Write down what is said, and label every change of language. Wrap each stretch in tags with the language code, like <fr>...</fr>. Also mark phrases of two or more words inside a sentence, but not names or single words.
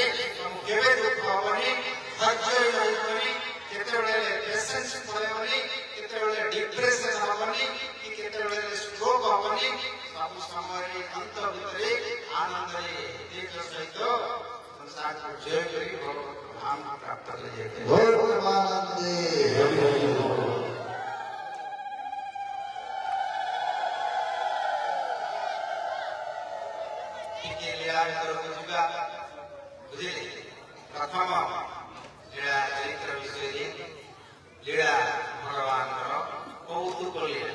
<or>ତମକୁ କେବେ ଦୁଃଖ ହବନି, ଧୈର୍ଯ୍ୟ ରହିବନି, କେତେବେଳେ ପେସେନ୍ସ ପଳେଇବନି, କେତେବେଳେ ଡିପ୍ରେସନ ହବନି, କି କେତେବେଳେ ଷ୍ଟ୍ରୋକ ହବନି। ସବୁ ସମୟରେ ଅନ୍ତ ଭିତରେ ଆନନ୍ଦରେ ନିଜ ସହିତ ସଂସାରକୁ ଜୟ କରି ଧାମ ପ୍ରାପ୍ତ କରିଯାଇଥାଏ। ବୋଲ ପରମାନନ୍ଦେ ହରି ହରି ବୋଲ। ଟିକେ ଲୀଳା ଭିତରକୁ ଯିବା, ବୁଝିଲେ? ପ୍ରଥମ ଲୀଳା ଚରିତ୍ର ବିଷୟରେ, ଲୀଳା ଭଗବାନଙ୍କର କୌତୁକ ଲୀଳା।</or>